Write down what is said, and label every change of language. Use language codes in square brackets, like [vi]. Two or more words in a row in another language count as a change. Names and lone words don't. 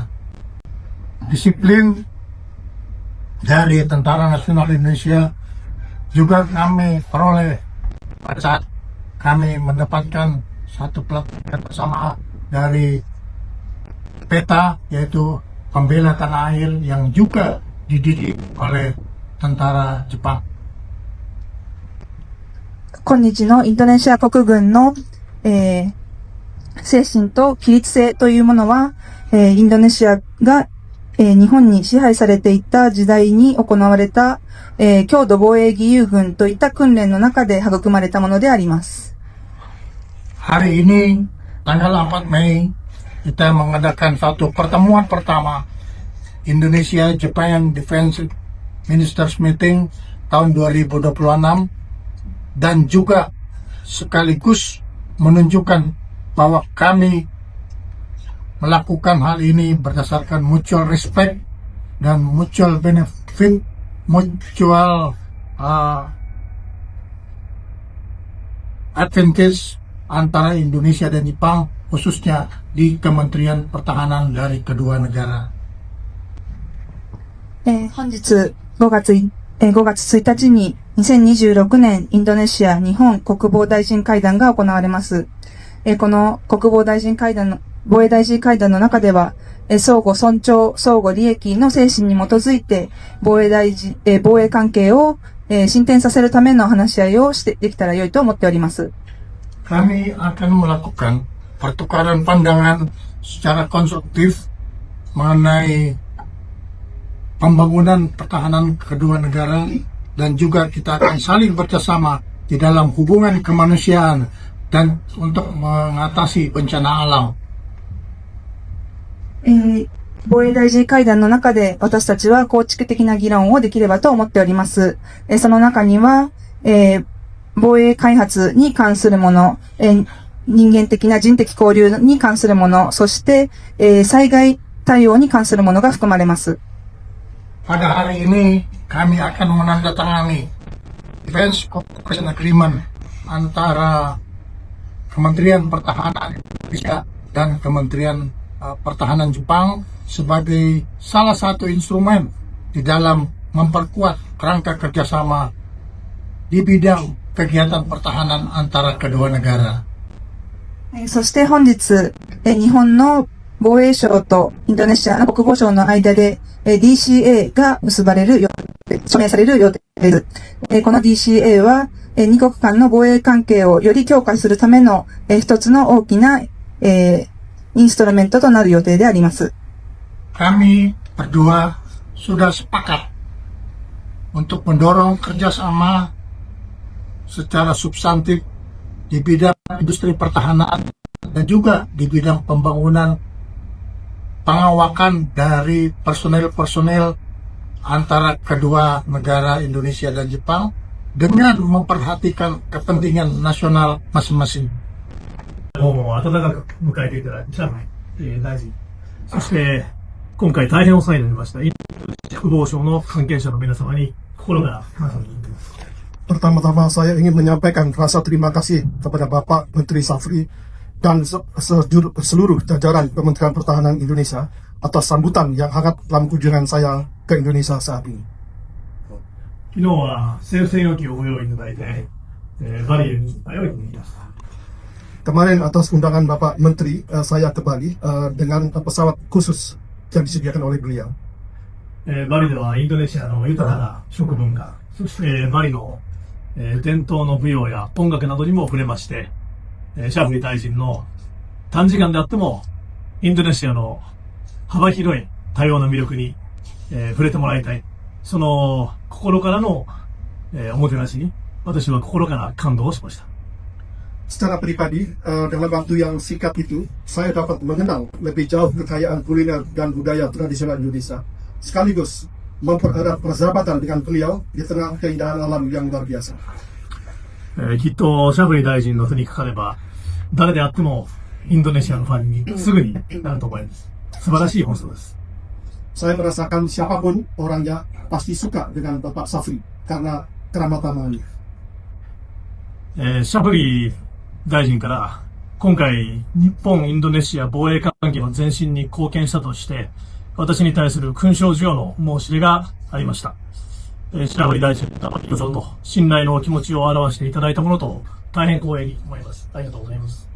[id] Disiplin dari Tentara Nasional Indonesia juga kami peroleh pada saat kami mendapatkan satu pelatihan bersama dari PETA, yaitu pembela tanah air yang juga dididik oleh tentara Jepang. [ja] 今日のインドネシア国軍の、精神と規律性というものは、インドネシアが、日本に支配されていた時代に行われた、郷土防衛義勇軍といった訓練の中で育まれたものであります。 [id] Hari ini, tanggal 4 Mei, kita mengadakan satu pertemuan pertama Indonesia Japan Defense Ministers Meeting tahun 2026 dan juga sekaligus menunjukkan bahwa kami melakukan hal ini berdasarkan [en] mutual respect [id] dan [en] mutual benefit, [id] mutual advantage antara Indonesia dan Jepang, khususnya di Kementerian Pertahanan dari kedua negara. [ja] 本日5月1日に2026年インドネシア日本国防大臣会談が行われます。この国防大臣会談の防衛大臣会談の中では、相互尊重、相互利益の精神に基づいて防衛関係を進展させるための話し合いをできたら良いと思っております。 [id] Kami akan melakukan pertukaran pandangan secara konstruktif mengenai pembangunan pertahanan kedua negara dan juga kita akan saling bekerjasama di dalam hubungan kemanusiaan dan untuk mengatasi bencana alam. [ja] 防衛大臣会談の中で私たちは構築的な議論をできればと思っております。その中には、防衛開発に関するもの、人間的な人的交流に関するもの、そして、災害対応に関するものが含まれます。 [id] Pada hari ini kami akan menandatangani Defense Cooperation Agreement antara Kementerian Pertahanan Indonesia dan Kementerian Pertahanan Jepang sebagai salah satu instrumen di dalam memperkuat kerangka kerjasama di bidang kegiatan pertahanan antara kedua negara. [ja] そして本日、日本の防衛省とインドネシアの国防省の間で DCA が署名される予定です。この DCA は二国間の防衛関係をより強化するための一つの大きなインストルメントとなる予定であります。 [id] Kami berdua sudah sepakat untuk mendorong kerjasama secara substantif di bidang industri pertahanan dan juga di bidang pembangunan pengawakan dari personel-personel antara kedua negara Indonesia dan Jepang dengan memperhatikan kepentingan nasional masing-masing. [ja] 温かく迎えていただいた大臣、そして今回大変お世話になりました国防省の関係者の皆様に心から感謝を申し上げます。 [id] Pertama-tama saya ingin menyampaikan rasa terima kasih kepada Bapak Menteri Safri dan seluruh jajaran Kementerian Pertahanan Indonesia atas sambutan yang hangat dalam kunjungan saya ke Indonesia saat ini. [ja] 昨日は政府専用機をご用意いただいて、バリへに早いと思いました。 [id] Kemarin atas undangan Bapak Menteri, saya ke Bali dengan pesawat khusus yang disediakan oleh beliau. [ja] バリではインドネシアの豊かな食文化、そしてバリの伝統の舞踊や音楽などにも触れまして、シャフリ大臣の短時間であってもインドネシアの幅広い多様な魅力に、触れてもらいたい。その心からの、おもてなしに私は心から感動をしました。 [id] Secara pribadi, dalam waktu yang singkat itu, saya dapat mengenal lebih jauh kekayaan kuliner dan budaya tradisional Indonesia, sekaligus mempererat persahabatan dengan beliau di tengah keindahan alam yang luar biasa. [ja] きっとシャフリー大臣の手にかかれば、誰であってもインドネシアのファンにすぐになると思います。素晴らしい放送です。 [id] Saya merasakan siapapun orangnya pasti suka dengan Bapak Safri karena keramatan-keramanya. [ja] シャフリー大臣から今回日本インドネシア防衛関係の前進に貢献したとして私に対する勲章授与の申し出がありました。シャフリー大臣がいろいろと信頼のお気持ちを表していただいたものと大変光栄に思います。ありがとうございます。